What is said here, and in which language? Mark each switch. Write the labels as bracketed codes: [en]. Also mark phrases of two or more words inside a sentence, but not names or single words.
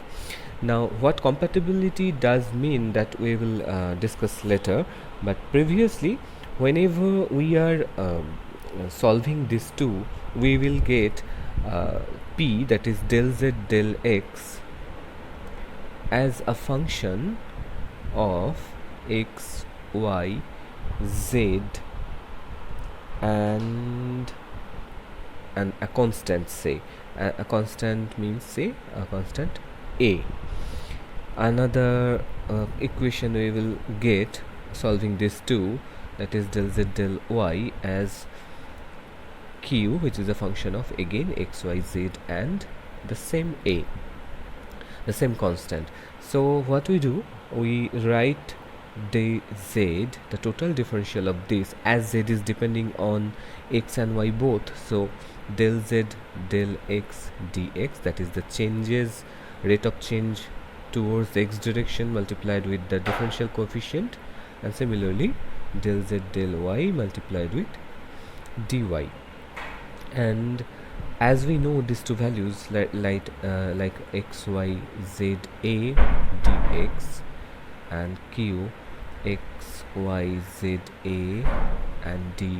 [en] Now, what compatibility does mean, that we will discuss later, but previously, whenever we are solving these two, we will get p, that is del z del x, as a function of x, y, z, and a constant, say a constant means, say a constant a. Another equation we will get solving these two, that is del z del y, as q, which is a function of again x, y, z, and the same a, the same constant. So what we do, we write dz, the total differential of this, as z is depending on x and y both, so del z del x dx, that is the changes, rate of change towards the x direction multiplied with the differential coefficient, and similarly del z del y multiplied with dy. And as we know these two values, like x, y, z, a dx, and q, x, y, z, a, and dy.